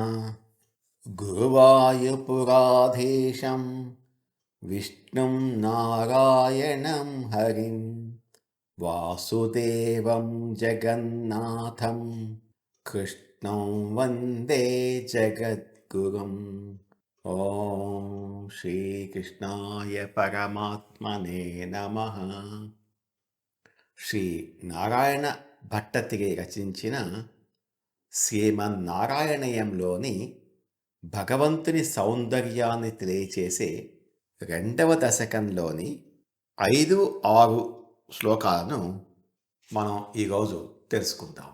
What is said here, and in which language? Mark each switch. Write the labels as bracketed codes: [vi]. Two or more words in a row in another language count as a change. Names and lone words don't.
[sa] गुरुवायुपुराधीशं विष्णुं नारायणं हरिं वासुदेवं जगन्नाथं कृष्णं वन्दे जगद्गुरुम्। ॐ श्रीकृष्णाय परमात्मने नमः। [te] శ్రీ నారాయణ భట్టతిరి రచించిన శ్రీమన్నారాయణీయంలోని భగవంతుని సౌందర్యాన్ని తెలియచేసే రెండవ దశకంలోని 5-6 శ్లోకాలను మనం ఈరోజు తెలుసుకుందాం.